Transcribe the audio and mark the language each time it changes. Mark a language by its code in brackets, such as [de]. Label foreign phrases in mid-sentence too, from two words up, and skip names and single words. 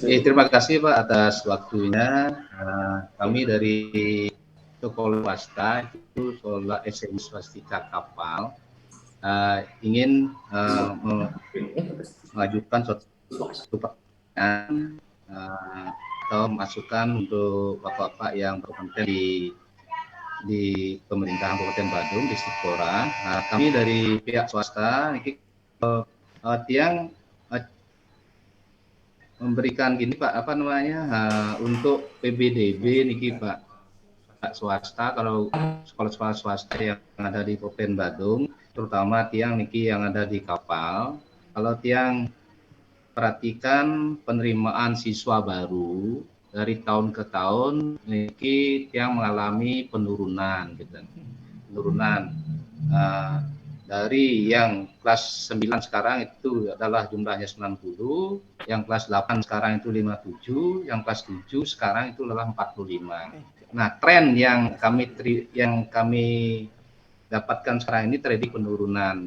[id] Terima kasih Pak atas waktunya. Kami dari sekolah swasta itu sekolah SMI Swastika Kapal ingin mengajukan suatu pertanyaan atau masukan untuk bapak-bapak yang berkompeten di pemerintahan Kabupaten Badung di Sipora. Kami dari pihak swasta ini tiang memberikan gini Pak, apa namanya, untuk PBDB niki Pak swasta, kalau sekolah-sekolah swasta yang ada di Kabupaten Badung, terutama tiang niki yang ada di kapal, kalau tiang perhatikan penerimaan siswa baru dari tahun ke tahun niki tiang mengalami penurunan gitu. Penurunan dari yang kelas 9 sekarang itu adalah jumlahnya 90, yang kelas 8 sekarang itu 57, yang kelas 7 sekarang itu adalah 45. Nah, tren yang kami dapatkan sekarang ini terjadi penurunan.